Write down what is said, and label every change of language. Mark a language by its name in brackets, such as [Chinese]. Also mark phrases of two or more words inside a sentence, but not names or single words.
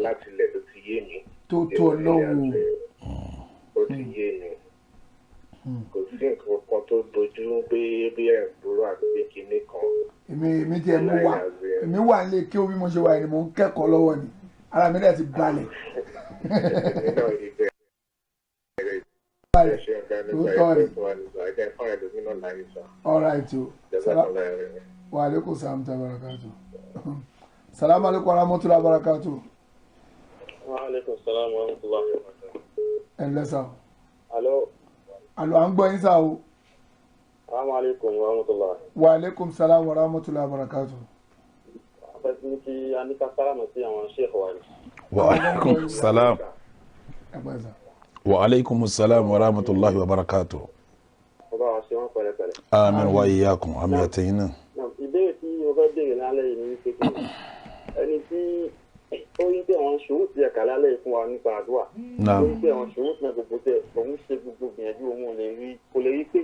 [Yoruba] láti ilẹ̀ tó ti yé mi. tó Ọlọ́run. ó ti yé mi. kò sí nǹkan kan tó dojú pé bí ẹ̀ ń dúró àti pé kinní kan. èmi tí ẹ mú wá èmi wà nílé kí omi mo ṣe wà ní mò ń kẹ́kọ̀ọ́ lọ́wọ́ ni ara mi dẹ̀ ti balẹ̀. [English] all right [Arabic] o وعليكم السلام تا بركاته. سلام عليكم ورحمة الله وبركاته. وعليكم السلام ورحمة الله وبركاته. [Yoruba] ẹ ǹlẹ́ sá o. alo. alo à ń gbọ́ yín sá o. [Arabic] السلام عليكم ورحمة الله. وعليكم السلام ورحمة الله وبركاته. [Yoruba] àfẹ́sí kí a ní ká sálámù sí àwọn sheikh wa ni. [Arabic] وعليكم السلام. [Yoruba] ẹ gbọ́ sá. [Arabic] وعليكم السلام ورحمة الله وبركاته. [Yoruba] ọba wa ṣe wọn pẹ̀lẹ́pẹ̀lẹ́. àmín [Arabic] وإياكم [Yoruba] àmín àtẹ̀yìn náà. ìbéèrè tí mo fẹ́ béèrè lálẹ́ yìí ní pé ẹni tí ó yí pé àwọn ṣòwò ti ẹ̀ka lálẹ́ yìí fún wa nípa àdúrà. naam. ó yí pé àwọn ṣòwò ti náà gbogbo tẹ òun ṣe gbogbo gbìyànjú òun kò lè rí pé.